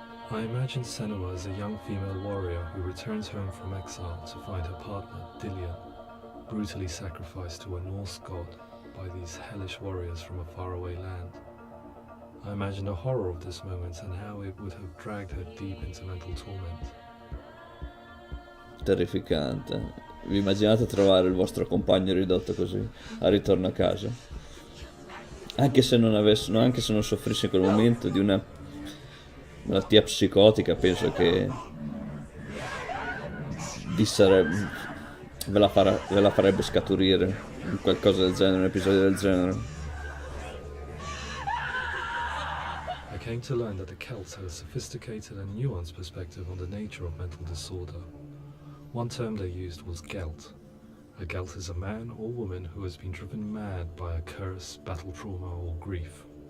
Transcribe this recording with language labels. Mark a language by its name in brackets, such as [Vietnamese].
[English] I imagine Senua as a young female warrior who returns home from exile to find her partner, Dillian, brutally sacrificed to a Norse god by these hellish warriors from a faraway land. I imagine the horror of this moment and how it would have dragged her deep into mental torment. [Italian] Terrificante. Vi immaginate trovare il vostro compagno ridotto così a ritorno a casa? Anche se non avessero, anche se non soffrisse in quel momento di una malattia psicotica, penso che ve la farebbe scaturire in qualcosa del genere, un episodio del genere. [English] I came to learn that the Celts had a sophisticated and nuanced perspective on the nature of mental disorder. One term they used was gelt. A gelt is a man or woman who has been driven mad by a curse, battle trauma, or grief.